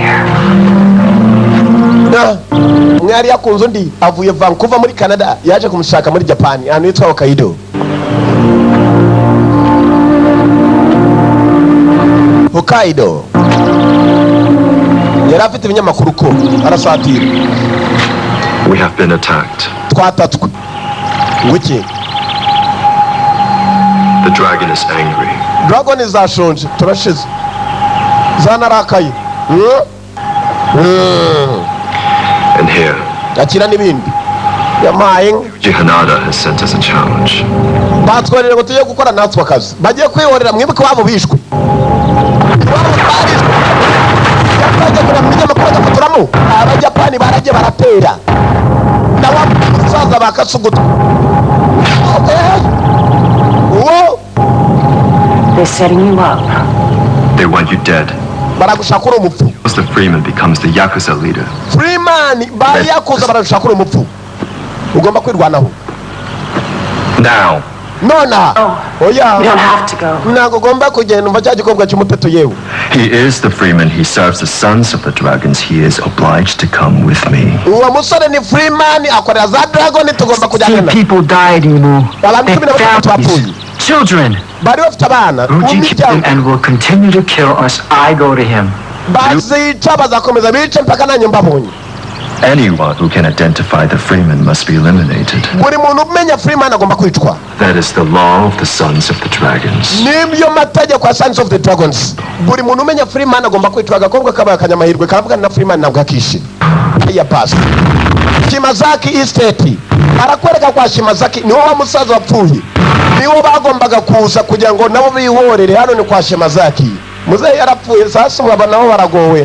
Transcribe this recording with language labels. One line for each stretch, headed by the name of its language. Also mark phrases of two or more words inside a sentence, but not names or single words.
Kinyarwanda: Umwe yari yakunze undi avuye Vancouver muri Canada yaje kumushaka muri Japan ahantu yitwa Hokkaido. Hokkaido yari afite ibinyamakuru ko arasatira.
English: We have been attacked.
Kinyarwanda: Twatatswe. Wiki.
English: The dragon is angry.
Kinyarwanda: Dragon is ashonje turashize. Zanarakaye.
English: And here,
Kinyarwanda: akira n'ibindi yamaye.
English: Hanada has sent us a challenge.
Kinyarwanda: Batwerere ngo tujye gukora natwe akazi. Bagiye kwihorera mwibuke wabo bishwe. Abajapani baraje baratera n'abasaza bakasuguta.
English: They're setting you up. They want you dead.
Kinyarwanda: Baragushakura umupfu.
English: The Freeman becomes the Yakuza leader.
Kinyarwanda: Freeman ba Yakuza baragushakura umupfu. Ugomba kwirwanaho.
English: Now.
Kinyarwanda: Nona. Oya.
English: You don't have to go.
Kinyarwanda: Ntago ugomba kugenda umva cya gikobwa cy'umuteto yewe.
English: He is the Freeman. He serves the sons of the dragons. He is obliged to come with me.
Kinyarwanda: Uwo musore ni Freeman akorera za dragon tugomba kujyana.
English: People died, Imu. Families. Children.
Kinyarwanda: Bari bafite abana.
English: Ruji killed him and will continue to kill us. I go to him.
Kinyarwanda: Bazica bazakomeza bice mpaka nanjye mbabonye.
English: Anyone who can identify the Freeman must be eliminated.
Kinyarwanda: Buri muntu umenya Freeman agomba kwicwa.
English: That is the law of the sons of the dragons.
Kinyarwanda: Nibyo mategeko ya
English: sons of the dragons.
Kinyarwanda: Buri muntu umenya Freeman agomba kwicwa. Agakobwa kabaye akanyamahirwe karavuga na Freeman ntabwo akishe. Ya past. Shimazaki estate. Barakwereka kwa Shimazaki niwo wa musaza wapfuye. Niwo bagombaga kuza kugira ngo nabo bihorere hano ni kwa Shimazaki. Muzehe yarapfuye sasa aba nabo baragowe.